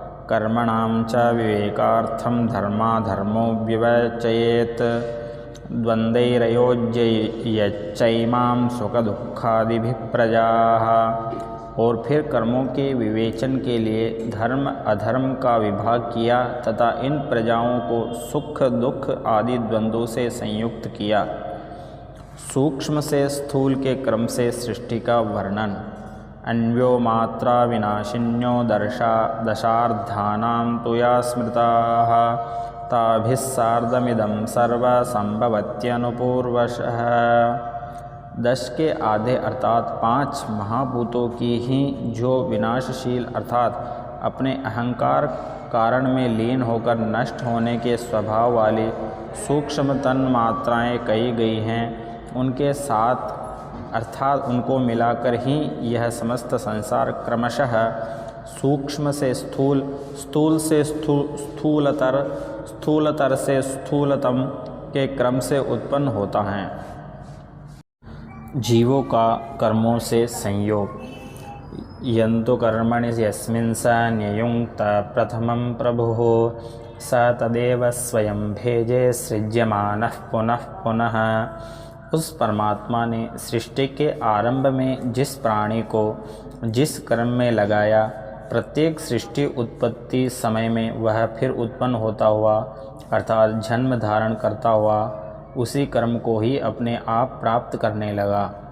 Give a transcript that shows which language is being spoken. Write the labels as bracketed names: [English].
[Sanskrit] कर्मणां च विवेकार्थं धर्माधर्मो व्यवचयेत द्वंद्वैरयोज्ययच्चैमां सुख दुखादिभिः प्रजाः। [Hindi] और फिर कर्मों के विवेचन के लिए धर्म अधर्म का विभाग किया तथा इन प्रजाओं को सुख दुख आदि द्वंद्वों से संयुक्त किया। सूक्ष्म से स्थूल के क्रम से सृष्टि का वर्णन। [Sanskrit] अन्यो मात्रा विनाशिन्यो दशार्धानां तु या स्मृताः ताभिः सार्धमिदं सर्वसंभवत्यनुपूर्वशः। [Hindi] 10 के आधे अर्थात 5 महाभूतों की ही जो विनाशशील अर्थात अपने अहंकार कारण में लीन होकर नष्ट होने के स्वभाव वाली सूक्ष्म तन्मात्राएँ कही गई हैं, उनके साथ अर्थात उनको मिलाकर ही यह समस्त संसार क्रमशः सूक्ष्म से स्थूल, स्थूल से स्थूलतर, स्थूलतर से स्थूलतम के क्रम से उत्पन्न होता है। जीवों का कर्मों से संयोग। [Sanskrit] यंतु कर्मणि यस्मिन् स न्ययुङ्क्त प्रथमं प्रभुः स तदेव स्वयं भेजे सृज्यमानः पुनः पुनः। [Hindi] उस परमात्मा ने सृष्टि के आरंभ में जिस प्राणी को जिस कर्म में लगाया, प्रत्येक सृष्टि उत्पत्ति समय में वह फिर उत्पन्न होता हुआ अर्थात जन्म धारण करता हुआ उसी कर्म को ही अपने आप प्राप्त करने लगा।